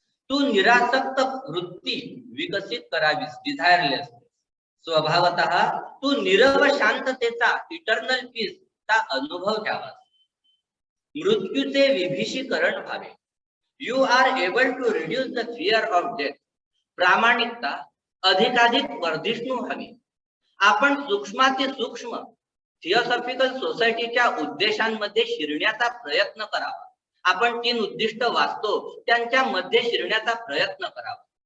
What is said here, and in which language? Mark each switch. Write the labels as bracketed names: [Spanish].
[Marathi] तू निरासक्त वृत्ती विकसित करावीस, डिझायरलेस. स्वभावतः तू निरव शांततेचा, इटर्नल पीस चा अनुभव घ्यावा. मृत्यूचे विभीषीकरण व्हावे. [English] You are able to reduce the fear of death. [Marathi] प्रामाणिकता अधिकाधिक वर्धिष्णू व्हावी. आपण सूक्ष्माती सूक्ष्म थिओसॉफिकल सोसायटीच्या उद्देशांमध्ये शिरण्याचा प्रयत्न करावा. आपण 3 उद्दिष्ट वाचतो त्यांच्या मध्ये शिरण्याचा प्रयत्न करावा.